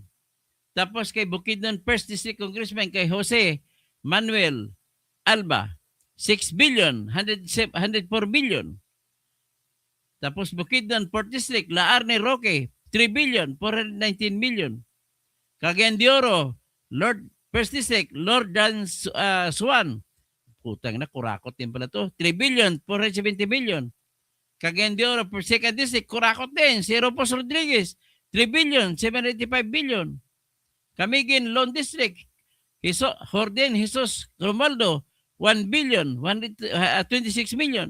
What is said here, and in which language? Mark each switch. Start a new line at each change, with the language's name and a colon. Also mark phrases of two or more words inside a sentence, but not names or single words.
Filipino: Tapos kay Bukidnon First District Congressman, kay Jose Manuel Alba, 6 billion, 104 billion. Tapos Bukidnon Fourth District, Laarne Roque, 3 billion, 419 million. Cagayan de Oro, First District, Lord Dan Swan, putang na, kurakot din pala to, 3 billion, 470 million. Cagayan de Oro, Second District, kurakot din, si Ropos Rodriguez, 3 billion, 785 billion. Camiguin Lone District, Jordan Jesus Romualdo, 1 billion, 26 million.